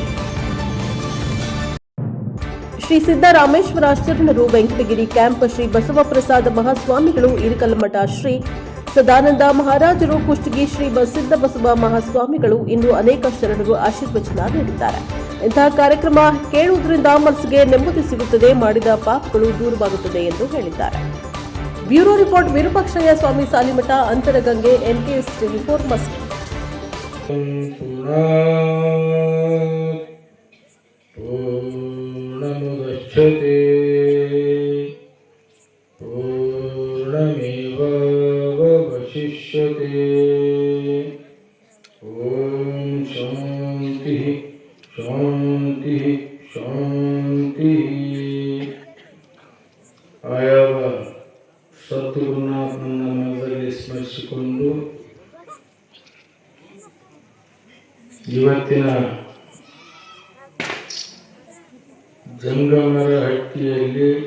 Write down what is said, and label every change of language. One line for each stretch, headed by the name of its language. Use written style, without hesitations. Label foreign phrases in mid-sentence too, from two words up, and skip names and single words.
Kannada: ಶ್ರೀ ಸಿದ್ದರಾಮೇಶ್ವರ ಶರಣರು ವೆಂಕಟಗಿರಿ ಕ್ಯಾಂಪ್ ಶ್ರೀ ಬಸವಪ್ರಸಾದ ಮಹಾಸ್ವಾಮಿಗಳು ಇರಕಲ್ಮಠ ಶ್ರೀ ಸದಾನಂದ ಮಹಾರಾಜರು ಕುಷ್ಟಗಿ ಶ್ರೀ ಸಿದ್ದ ಬಸವ ಮಹಾಸ್ವಾಮಿಗಳು ಇನ್ನು ಅನೇಕ ಶರಣರು ಆಶೀರ್ವಚನ ನೀಡಿದ್ದಾರೆ. ಇಂತಹ ಕಾರ್ಯಕ್ರಮ ಕೇಳುವುದರಿಂದ ಮನಸ್ಸಿಗೆ ನೆಮ್ಮದಿ ಸಿಗುತ್ತದೆ, ಮಾಡಿದ ಪಾಪಗಳು ದೂರವಾಗುತ್ತದೆ ಎಂದು ಹೇಳಿದ್ದಾರೆ. ಬ್ಯೂರೋ ರಿಪೋರ್ಟ್ ವಿರೂಪಾಕ್ಷಯ್ಯ ಸ್ವಾಮಿ ಸಾಲಿಮಠ ಅಂತರಗಂಗೆ NKS 24 ಮಸ್ಕಿ.
Sanskrit: पूर्णमुदच्यते पूर्णमेवावशिष्यते. ॐ शान्तिः शान्तिः शान्तिः.
Kannada: ಆಯಾವ ಸದ್ಗುರುನಾಥನ ಮನದಲ್ಲಿ ಸ್ಮರಿಸಿಕೊಂಡು ಇವತ್ತಿನ ಜಂಗಮರಹಟ್ಟಿಯಲ್ಲಿ